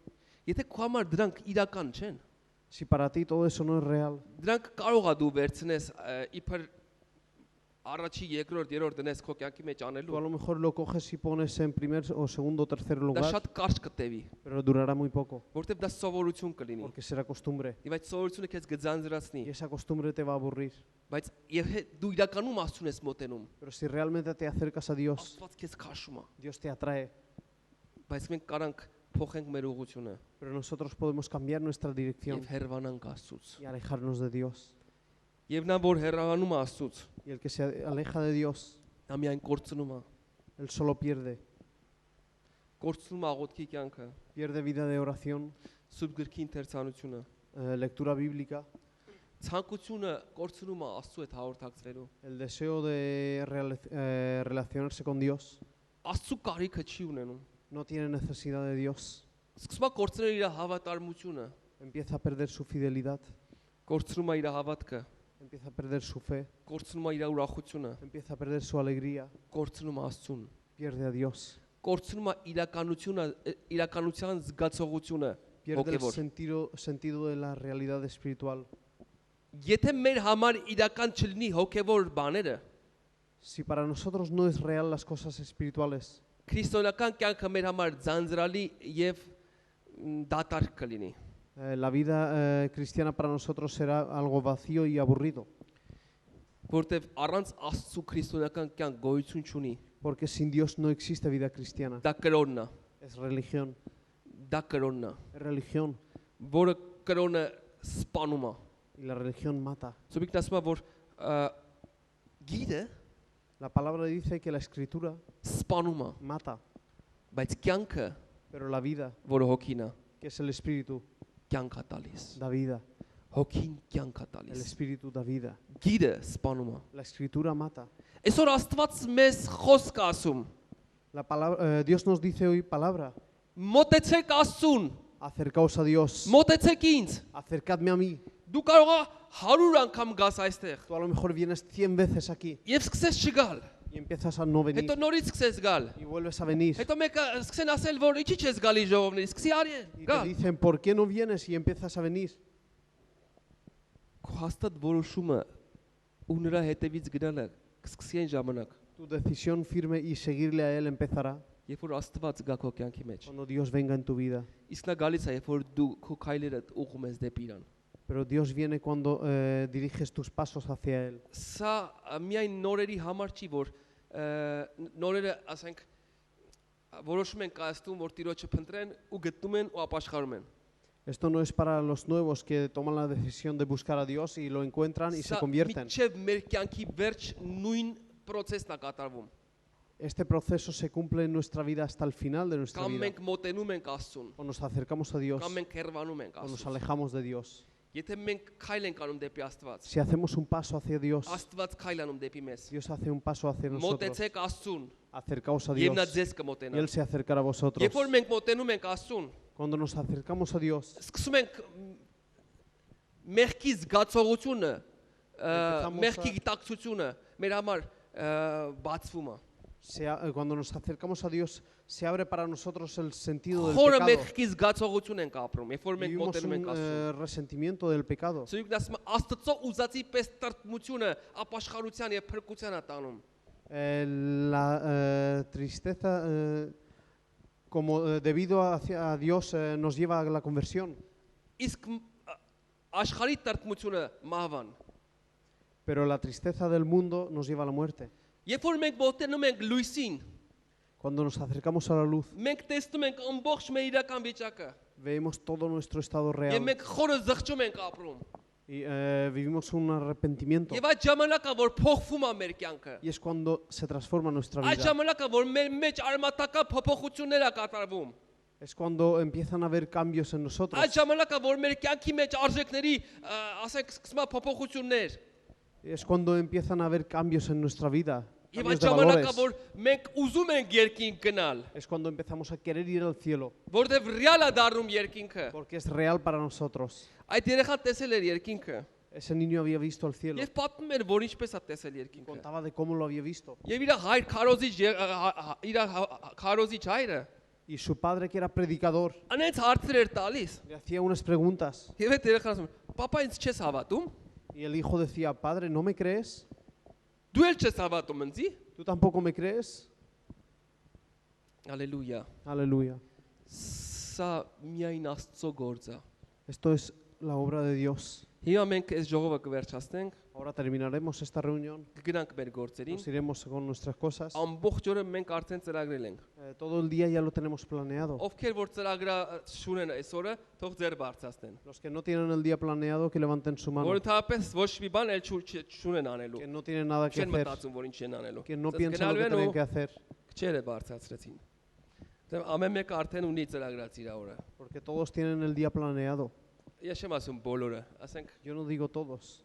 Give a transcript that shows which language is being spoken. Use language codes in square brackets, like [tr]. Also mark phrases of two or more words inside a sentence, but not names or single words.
[hy] Եթե քո համար դրանք իրական չեն, [es] Si para ti todo eso no es real, [hy] դրանք կարող է դու վերցնես իբր առաջի, երկրորդ, երրորդ դնես քո կյանքի մեջ [es] tú a [hy] անելու։ [es] lo mejor lo coges y pones en primer o segundo o tercer [hy] Դա [es] lugar, [hy] շատ կարճ կտևի, [es] pero durará muy poco, [hy] որովհետև դա սովորություն կլինի։ [es] porque será costumbre. [hy] Եվ այդ սովորությունը քեզ կձանձրացնի, [es] Y esa costumbre te va a aburrir. [hy] բայց դու իրականում Աստծուն ես մոտենում, [es] Pero si realmente te acercas a Dios, [hy] Աստված քեզ քաշում է, [es] Dios te atrae. [hy] բայց մենք կարանք փոխենք մեր ուղղությունը [es] Pero nosotros podemos cambiar nuestra dirección [hy] եւ հերվանանք Աստծուց։ [es] y alejarnos de Dios. [hy] Եվ նա որ հերվանում է Աստծուց, [es] Y el que se aleja de Dios, [hy] նա միայն կորցնում է, [es] él solo pierde. [hy] կորցնում է աղոթքի կյանքը, [es] Pierde vida de oración, [hy] սուրբ գրքի ընթերցանությունը, [es] lectura bíblica, [hy] ցանկությունը կորցնում է Աստծու հետ հաղորդակցվելու։ [es] el deseo de relacionarse con Dios. [hy] Աստծու կարիքը չի ունենում։ [es] No tiene necesidad de Dios. [hy] Սկսում է կորցնել իր հավատարմությունը, [es] Empieza a perder su fidelidad, [hy] կորցնում է իր հավատքը, [es] empieza a perder su fe, [hy] կորցնում է իր ուրախությունը, [es] empieza a perder su alegría, [hy] կորցնում է Աստծուն, [es] pierde a Dios, [hy] կորցնում է իրականության զգացողությունը [es] pierde el [hy] հոգևոր։ [es] sentido de la realidad espiritual. [hy] Եթե մեր համար իրական չլինի հոգևոր բաները, [es] Si para nosotros no es real las cosas espirituales, [hy] քրիստոնեական կյանքը մեր համար ձանձրալի եւ դատարկ կլինի։ [es] la vida cristiana para nosotros será algo vacío y aburrido, [hy] Որտեվ առանց Աստծու քրիստոնեական կյանք գոյություն չունի։ [es] porque sin Dios no existe vida cristiana. [hy] Դա կրոնն է, [es] Es religión, [hy] դա կրոնն է, [es] es religión, [hy] որը կրոնը սպանում է։ [es] y la religión mata. [hy] Սոբիկն ասում է, որ գիրը [es] La palabra dice que la escritura [hy] սպանում է, [es] mata, [hy] բայց կյանքը, [es] pero la vida, [hy] որը հոգին է, [es] que es el espíritu, [hy] կյանք է տալիս։ [es] da vida. [hy] Հոգին կյանք է [es] El [hy] տալիս։ [es] espíritu da vida. [hy] Գիրը սպանում է։ [es] La escritura mata. [hy] Այսօր Աստված մեզ խոսք ասում։ [es] La palabra, Dios nos dice hoy palabra. [hy] Մոտեցեք Աստծուն, [es] Acercaos a Dios. [hy] մոտեցեք ինձ։ [es] Acercadme a mí. [hy] Դու կարող ես 100 անգամ գաս այստեղ [es] Tú a lo mejor vienes 100 veces aquí [hy] եւ սկսես չգալ։ [es] y empiezas a no venir [hy] Հետո նորից սկսես գալ։ [es] y vuelves a venir. [hy] Հետո մեկը սկսեն ասել, որ ինչի՞ չես գալի ժողովներից, սկսի արի [es] Y te [hy] գալ։ [es] dicen, ¿por qué no vienes? Y empiezas a venir. [hy] Քո հաստատ որոշումը ու նրա հետևից գնալը կսկսի այն ժամանակ, [es] Tu decisión firme y seguirle a Él empezará [hy] երբ որ Աստված գա քո կյանքի մեջ։ [es] cuando Dios venga en tu vida. [hy] Իսկ նա գալիս է, երբ որ դու քո քայլերը ուղղում ես դեպի իրան։ [es] Pero Dios viene cuando diriges tus pasos hacia Él. [hy] Սա միայն նորերի համար չի, որ նորերը ասենք որոշում են կայացնում, որ Տիրոջը փնտրեն ու գտնում են ու ապաշխարում են։ [es] Esto no es para los nuevos que toman la decisión de buscar a Dios y lo encuentran y se [hy] Սա [es] convierten. [hy] մինչև մեր կյանքի վերջ նույն process-ն է կատարվում։ [es] Este proceso se cumple en nuestra vida hasta el final de nuestra [hy] Կամ [es] vida. [hy] մենք մոտենում ենք Աստծուն, [es] O nos acercamos a Dios [hy] կամ մենք հեռվանում ենք [es] o nos [hy] Աստծուն։ [es] alejamos de Dios. [hy] Եթե մենք քայլ ենք անում դեպի Աստված, [es] Si hacemos un paso hacia Dios, [hy] Աստված քայլ անում դեպի մեզ։ [es] Dios hace un paso hacia nosotros. [hy] Մոտեցեք Աստծուն, [es] Acercaos a [hy] եւ [es] Dios [hy] նա ձեզ [es] y [hy] կմոտենա։ [es] Él se acercará a vosotros. [hy] Երբ որ մենք մոտենում ենք Աստծուն, [es] Cuando nos acercamos a Dios, [hy] սկսում ենք մեղքի զգացողությունը, [es] Empezamos [hy] մեղքի գիտակցությունը մեր համար բացվում է։ [es] cuando nos acercamos a Dios, se abre para nosotros el sentido del [hy] Խորը [es] pecado. [hy] մեղքի զգացողություն ենք ապրում, երբ որ մենք [es] Vivimos [hy] մոտենում ենք [es] un [hy] Աստծուն։ [es] resentimiento del pecado. [hy] Սույգն ասում է Աստծո ուզածի պես տրտմությունը ապաշխարության եւ փրկության է տանում։ [es] La tristeza, como debido a Dios, nos lleva a la conversión. [hy] Իսկ աշխարհի տրտմությունը մահվան։ [es] Pero la tristeza del mundo nos lleva a la muerte. [hy] Երբ որ մենք մոտենում ենք լույսին, [es] Cuando nos acercamos a la luz, [hy] մենք տեսնում ենք ամբողջ մեր իրական վիճակը [es] vemos todo nuestro estado [hy] եւ [es] real [hy] մենք խորը զղջում ենք ապրում։ [es] y vivimos un arrepentimiento. [hy] Եվ այդ ժամանակը որ փոխվում է մեր կյանքը, [es] Y es cuando se transforma nuestra [hy] այդ [es] vida. [hy] ժամանակը որ մեր մեջ արմատական փոփոխություններ է կատարվում, [es] Es cuando empiezan a haber cambios en nosotros. [hy] այդ ժամանակը որ մեր կյանքի մեջ արժեքների, ասենք, սկսում է փոփոխություններ, [es] Es cuando empiezan a haber cambios en nuestra vida. [hy] եւ [es] Cambios [hy] այդ [es] de [hy] ժամանակը [es] valores. [hy] որ մենք ուզում ենք երկինք գնալ, [es] Es cuando empezamos a querer ir al cielo. [hy] որտեվ ռեալ է դառնում երկինքը։ [es] Porque es real para nosotros. [hy] Այդ երեխան տեսել էր երկինքը [es] Ese niño había visto el cielo. [hy] եւ պատմում էր որ ինչպես է տեսել երկինքը։ [es] Contaba de cómo lo había visto. [hy] Եվ իր հայր քարոզիչ իր քարոզիչ հայրը [es] Y su padre, que era predicador, [hy] անենց հարցեր էր տալիս։ [es] le hacía unas preguntas. [hy] Եվ այդ երեխան ասում, «Պապա, ինձ չես հավատում»։ [es] Y el hijo decía, padre, ¿no me crees? [hy] Դու էլ չես հավատում ինձի։ [es] ¿Tú tampoco me crees? [hy] Հալելույա։ [es] Aleluya. [hy] Սա միայն Աստծո գործ է։ [es] Esto es la obra de Dios. [hy] Հիմա մենք այս ժողովը կվերջացնենք, [es] Ahora terminaremos esta reunión. [hy] կգնանք մեր գործերին։ [es] Nos iremos con nuestras cosas. [hy] Ամբողջ օրը մենք արդեն ծրագրել ենք։ [es] Todo el día ya lo tenemos planeado. [hy] Ովքեր որ ծրագրա շունեն այսօրը, թող ձեր բարձրացնեն։ [es] Los que no tienen el día planeado, que levanten su mano. [hy] Որ ընդհանրապես ոչ մի բան էլ շունեն անելու։ [es] Que no tienen nada que [hy] Չեն [es] hacer. [hy] մտածում, որ ինչ են անելու։ [es] Que no [hy] Ասես [es] piensan lo [hy] գնալու [es] que [hy] են [es] tienen [hy] ու [es] que hacer. [hy] քչերը բարձրացրեցին։ Դե ամեն մեկը արդեն ունի ծրագրած իր օրը։ [es] Porque todos tienen el día planeado. [hy] Ես չեմ ասում բոլորը, ասենք, [es] Yo no digo todos.